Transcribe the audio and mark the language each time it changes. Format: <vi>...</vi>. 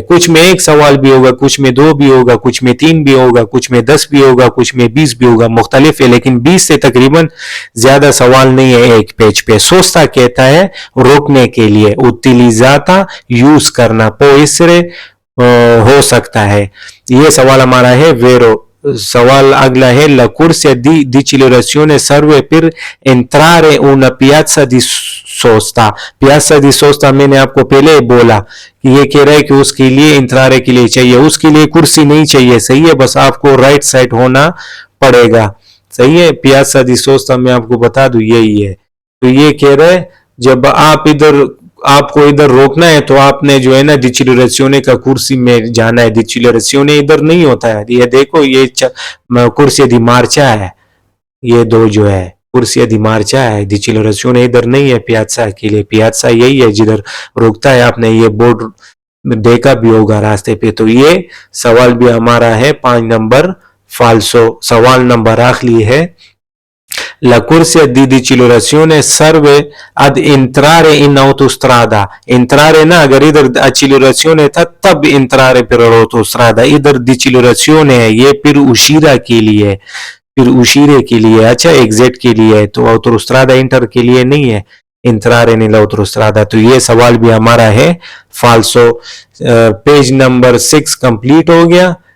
<hi>कुछ में 1 सवाल भी होगा, कुछ में 2 भी होगा, कुछ में 3 भी होगा, कुछ में 10 भी होगा, कुछ में 20 भी होगा, मुख्तलिफ है। लेकिन 20 से तकरीबन ज्यादा सवाल नहीं है एक पेज पे। सोस्ता कहता है रोकने के लिए, उतिलिजाता यूज करना, पोइसरे हो सकता है। ये सवाल हमारा है वेरो। सवाल अगला है</hi> <it>la corsia di accelerazione serve per entrare una piazza di sosta।</it> <hi>piazza di sosta मैंने आपको पहले बोला कि ये कह रहा है कि उसके लिए इंतरारे के लिए चाहिए, उसके लिए कुर्सी नहीं चाहिए। सही है, बस आपको राइट साइड होना पड़ेगा। सही है, piazza di sosta मैं आपको बता दूं यही है। तो ये कह रहा है जब आपको इधर रोकना है तो आपने जो है ना डिचिलरेशियोने का कुर्सी में जाना है। डिचिलरेशियोने इधर नहीं होता है। ये देखो ये कुर्सी दी मार्चा है, ये दो जो है कुर्सी दी मार्चा है। डिचिलरेशियोने इधर नहीं है पियाज़ा के लिए। पियाज़ा यही है जिधर रोकता है। आपने ये बोर्ड देखा भी होगा रास्ते पे। तो ये सवाल भी हमारा है 5 नंबर फाल्सो। सवाल नंबर आखिरी है</hi> <it>La corsia di accelerazione serve ad entrare in autostrada।</it> <hi>entrare ना, अगर इधर accelerazione था तब</hi> <it>entrare per autostrada,</it> <hi>इधर डिचिलरेशियोने है, ये फिर उशीरा के लिए, फिर उशीरे के लिए, अच्छा एग्जिट के लिए है। तो autostrada इंटर के लिए नहीं है,</hi> <it>entrare nell'autostrada।</it> <hi>तो ये सवाल भी हमारा है फाल्सो। पेज नंबर 6 कंप्लीट हो गया।</hi>